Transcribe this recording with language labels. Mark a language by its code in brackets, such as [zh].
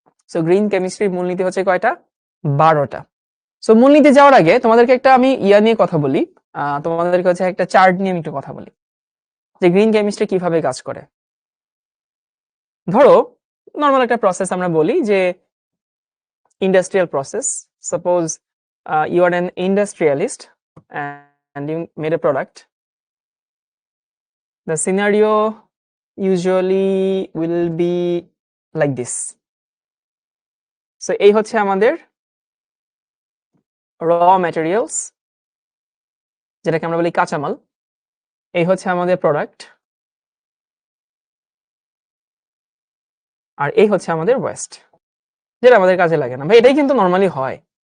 [bn] So green কেমিস্ট্রির মূলনীতি হচ্ছে কয়টা? 12টা। সো মূলনীতি যাওয়ার আগে তোমাদেরকে একটা আমি নিয়ে কথা বলি, তোমাদেরকে হচ্ছে একটা চার্ট নিয়ে আমি একটু কথা বলি যে গ্রিন কেমিস্ট্রি কিভাবে কাজ করে। ধরো নর্মাল একটা প্রসেস আমরা বলি যে industrial process. [en] Suppose you are an industrialist and you made a product. The scenario usually will be like this. [bn] So এই হচ্ছে আমাদের র ম্যাটেরিয়ালস, যেটাকে আমরা বলি কাঁচামাল। এই হচ্ছে আমাদের প্রোডাক্ট, আর এই হচ্ছে আমাদের ওয়েস্ট, যেটা আমাদের কাজে লাগে না। ভাই এটাই কিন্তু নর্মালি হয়।